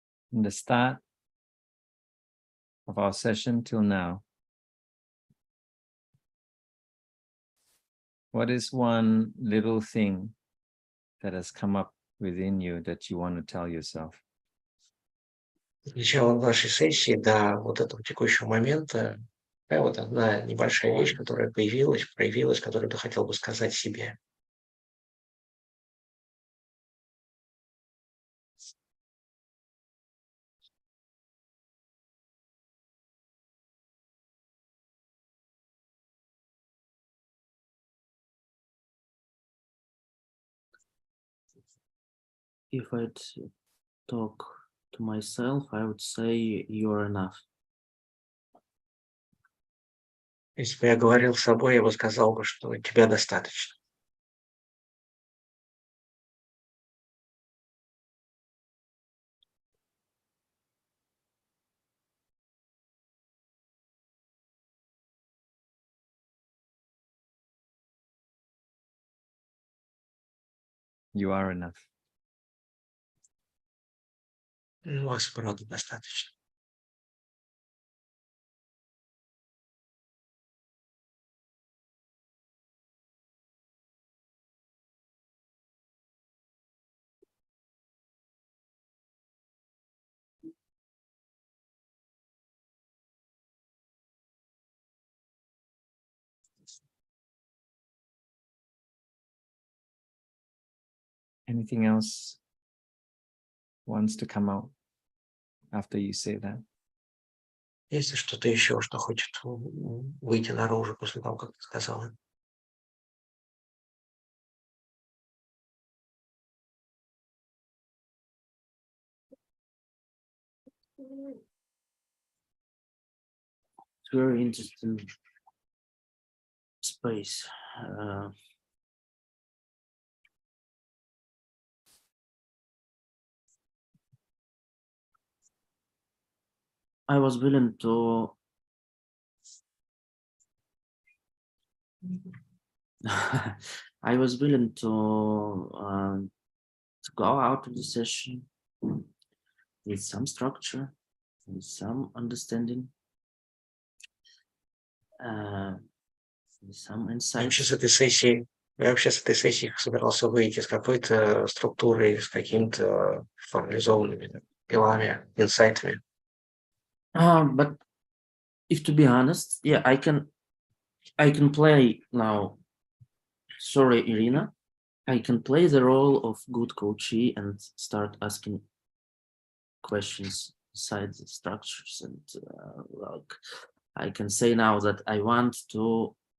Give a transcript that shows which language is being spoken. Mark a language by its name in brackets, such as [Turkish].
[English] From the start of our session till now, what is one little thing that has come up within you that you want to tell yourself? [Russian] С начала нашей сессии до вот этого текущего момента такая вот одна небольшая вещь, которая проявилась, которую ты хотел бы сказать себе. [English] If I'd talk to myself, I would say you're enough. [Russian] Если бы я говорил с собой, я бы сказал бы, что тебя достаточно. [English] You are enough. [Russian] Вас, правда, достаточно. [English] Anything else wants to come out after you say that? [Russian] Есть ли что-то еще, что хочет выйти наружу после того, как ты сказал? [English] It's very interesting space. I was willing to I was willing to go out of the session with some structure, with some understanding, with some [Russian] Я [English] insight. [Russian] вообще с этой сессии собирался выйти с какой-то структурой, с какими-то формализованными делами, инсайтами. [English] But if to be honest, yeah, I can play now. Sorry, Irina. I can play the role of good coachee and start asking questions inside the structures, and like I can say now that I want to.